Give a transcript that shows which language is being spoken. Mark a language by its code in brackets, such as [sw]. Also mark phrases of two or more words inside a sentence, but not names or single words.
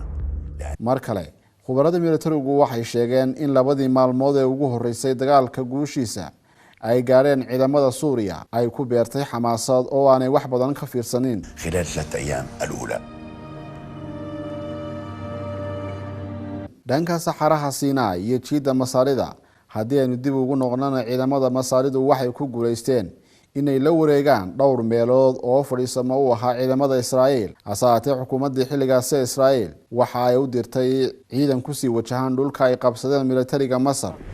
[so] mar kale khubarada militarigu waxay sheegeen in labadii maalmood ee ugu horeysay dagaalka guushiisa ay gaareen ciidamada Suuriya ay ku beertay xamaasad oo aanay wax badan ka fiirsanin [ar] خلال 3 أيام الأولى. [so] dhanka saxaraha Sinai iyo jiida Masaarida haddii aynu dib ugu noqonana ciidamada Masaaridu waxay ku guuleysteen inay la wareegaan dhowr meelood oo fadhiisamo u ahaa ciidamada Israa'iil asaatee xukuumadda xilligaas ee Israa'iil waxa ay u dirtay ciidan ku sii wajahan dhulka ay qabsadeen militariga Masar.